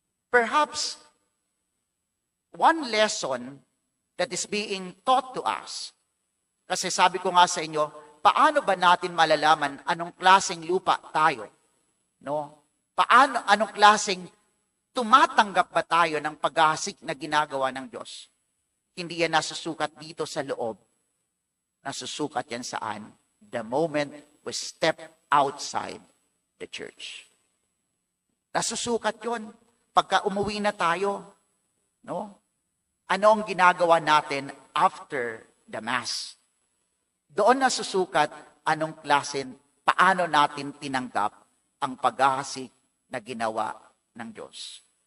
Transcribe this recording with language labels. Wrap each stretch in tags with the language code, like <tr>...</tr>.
<en>Perhaps one lesson that is being taught to us,</en> <tl>kasi sabi ko nga sa inyo, paano ba natin malalaman anong klaseng lupa tayo? No? Anong klaseng tumatanggap ba tayo ng paghahasik na ginagawa ng Diyos? Hindi yan nasusukat dito sa loob. Nasusukat yan saan?</tl> <en>The moment we step outside the church.</en> <tl>Nasusukat yun pagka umuwi na tayo. No? Ano ang ginagawa natin</tl> <en>after the Mass?</en> <tl>Doon nasusukat anong klase, paano natin tinanggap ang paghahasik na ginawa ng Diyos.</tl>